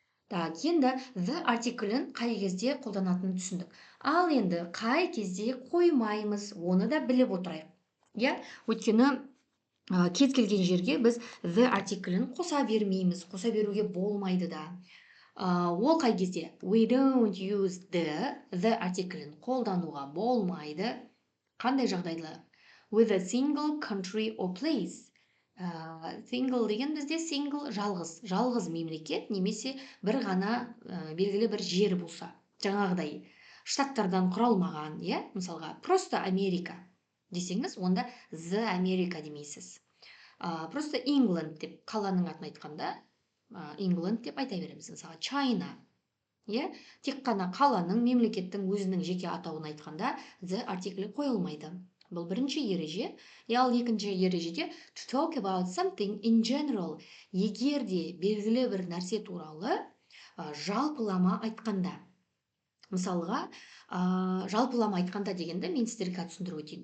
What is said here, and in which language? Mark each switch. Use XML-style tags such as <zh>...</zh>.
<kk>Так, енді the артиклін қай кезде қолданатынын түсіндік. Ал енді қай кезде қоймаймыз, оны да біліп отырайық. Иә, өйткені кез келген жерге біз the артиклін қоса бермейміз, қоса беруге болмайды да. Ол қай кезде?</kk> <en>We don't use the</en> <kk>артиклін қолдануға болмайды. Қандай жағдайда?</kk> <en>With a single country or place.</en> <kk>Single деген бізде single жалғыз мемлекет, немесе бір ғана белгілі бір жер болса, жаңағыдай штаттардан құралмаған, иә, мысалға просто Америка десеңіз, онда the America демейсіз. Просто England деп қаланың атын айтқанда, England деп айта береміз. Мысалға China, иә, тек қана қаланың, мемлекеттің өзінің жеке атауын айтқанда the артиклі қойылмайды. Бұл бірінші ереже. Ал екінші ережеде</kk> <en>to talk about something in general.</en> <kk>Егер де белгілі бір нәрсе туралы жалпылама айтқанда. Мысалға, жалпылама айтқанда дегенді мен сіздерге түсіндіріп өтейін.</kk>